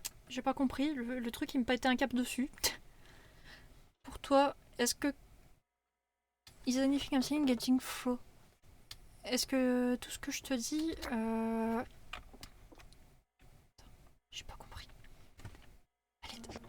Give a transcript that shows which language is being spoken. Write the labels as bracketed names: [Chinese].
[French] J'ai pas compris. Le truc, il me pétait un cap dessus. Pour toi, est-ce que... [English] Is anything I'm saying getting flow? [French] Est-ce que tout ce que je te dis... J'ai pas compris. Allez.